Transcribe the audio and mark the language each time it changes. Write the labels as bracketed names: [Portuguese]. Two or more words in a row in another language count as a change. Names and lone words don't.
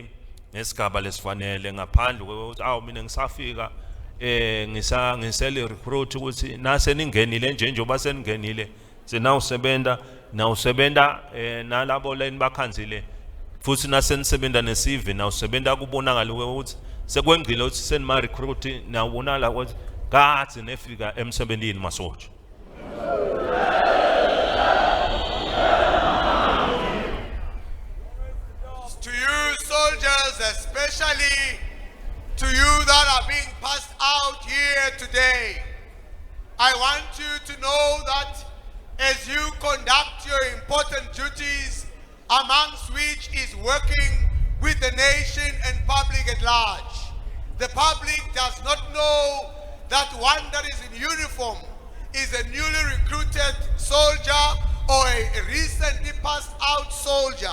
[Swati] ngesigaba lesifanele ngaphandle kokuthi mina ngisafika ngisele recruit ukuthi nase ningenile njengoba seningenile senawusebenza nalabo line bakhanzile futhi nase nisebenza nesive nawusebenza kubonakala ukuthi sekwengqile ukuthi senima recruit nawubonala ukuthi kade nefika emsebenzini masoja. [English] To you soldiers, especially to you that are being passed out here today, I want you to know that as you conduct your important duties, amongst which is working with the nation and public at large, the public does not know that one that is in uniform is a newly recruited soldier or a recently passed out soldier.